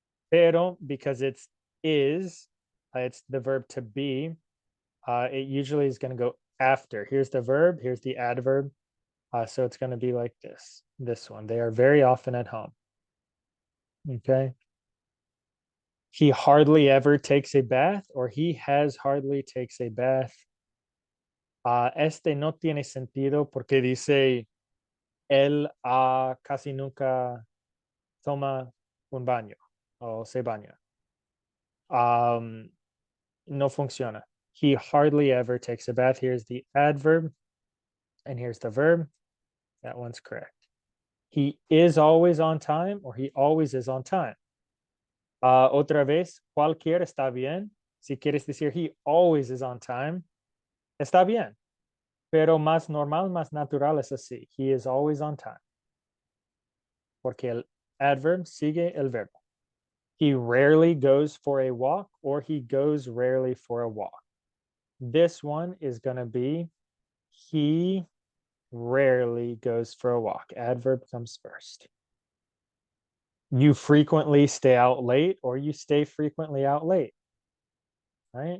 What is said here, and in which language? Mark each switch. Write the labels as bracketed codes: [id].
[en] Pero, because it's the verb to be, it usually is going to go after. Here's the verb, here's the adverb. So it's going to be like this one. They are very often at home. Okay. He hardly ever takes a bath, or he has hardly takes a bath. [es] Este no tiene sentido porque dice él casi nunca toma un baño o se baña. No funciona. [en] He hardly ever takes a bath. Here's the adverb, and here's the verb. That one's correct. He is always on time, or he always is on time. [es] Otra vez, cualquier está bien. Si quieres decir [en] he always is on time, [es] está bien. Pero más normal, más natural es así. [en] He is always on time. [es] Porque el adverb sigue el verbo. [en] He rarely goes for a walk, or he goes rarely for a walk. This one is going to be he rarely goes for a walk. Adverb comes first. You frequently stay out late, or you stay frequently out late. Right?